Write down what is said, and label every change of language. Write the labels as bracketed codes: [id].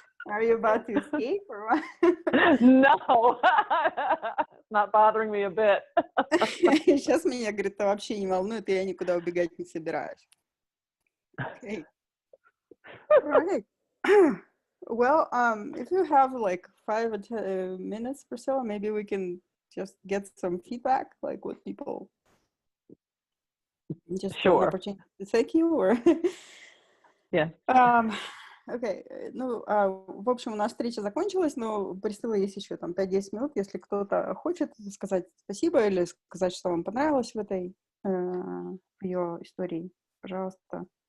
[en] Are you about to escape or what? No, it's not bothering me a bit. [ru] Сейчас меня, говорит, это вообще не волнует, и я никуда убегать не собираюсь. [en] Okay. Right. Well, if you have like 5 or 10 minutes, Prисcilla, maybe we can just get some feedback, like what people just Sure. an opportunity to thank you, or Yeah. [ru] Окей, ну, в общем, у нас встреча закончилась, но Присцилла есть еще там 5-10 минут, если кто-то хочет сказать спасибо или сказать, что вам понравилось в этой ее истории, пожалуйста.